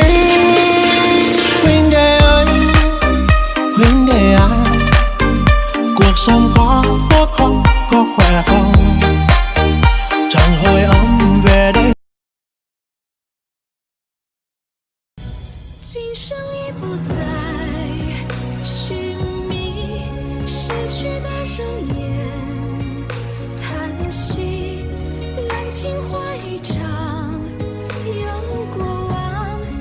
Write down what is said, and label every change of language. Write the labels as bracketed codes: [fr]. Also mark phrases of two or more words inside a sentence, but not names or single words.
[vi] Huynh đệ ơi, huynh đệ à, cuộc sống có tốt không, có khỏe không? Chẳng hồi âm về đây. [zh] 今生已不再寻觅逝去的容颜，叹息烂情话一场，有过往。